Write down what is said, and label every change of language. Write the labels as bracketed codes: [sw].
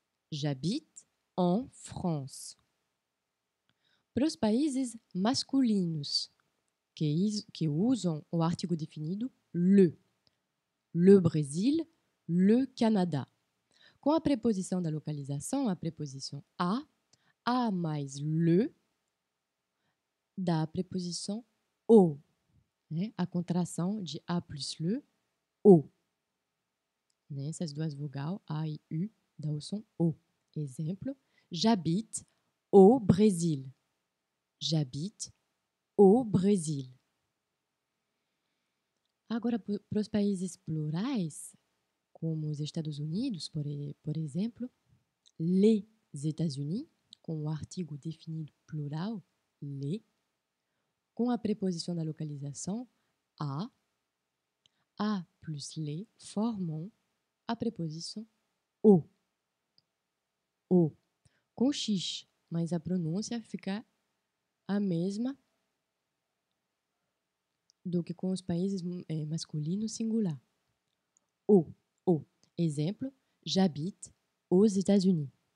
[fr] J'habite en France. [pt] Para os países masculinos, que usam o artigo definido le Brésil, le Canada. Com a preposição da localização, a preposição a mais le, dá a preposição o, né? A contração de a plus le, o. Né? Essas duas vogais, a e u, dá o som o. Exemplo, [fr] j'habite au Brésil. J'habite au Brésil. [pt] Agora, para os países plurais, como os Estados Unidos, por exemplo, les États-Unis, com o artigo definido plural, les, com a preposição da localização, a plus les formam a preposição o. Com x, mas a pronúncia fica a mesma do que com os países masculinos singular. O. Exemplo, [fr] j'habite aux États-Unis.